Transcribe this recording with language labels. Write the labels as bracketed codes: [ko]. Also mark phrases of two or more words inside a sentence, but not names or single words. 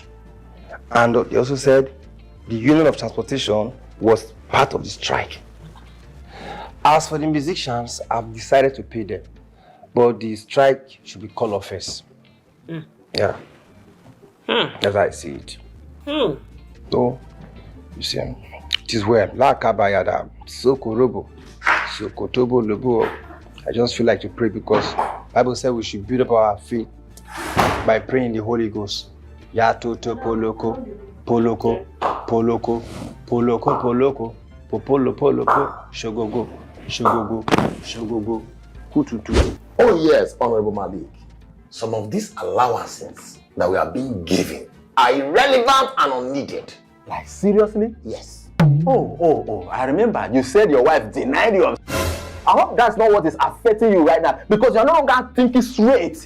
[en] And they also said the Union of Transportation was part of the strike. As for the musicians, I've decided to pay them. But the strike should be called off first. Yeah. That's how I see it. So, you see, it is well. La kabayada, sokorobo, sokotobo lobo. I just feel like to pray because Bible said we should build up our faith by praying the Holy Ghost. Ya toto poloko, poloko, poloko, poloko, poloko, popolo poloko, shogogo, shogogo, shogogo, kututu. Oh yes, Honorable Malik. Some of these allowances that we are being given are irrelevant and unneeded. Like, seriously? Yes. Oh, I remember you said your wife denied you. I hope that's not what is affecting you right now because you're no longer thinking straight.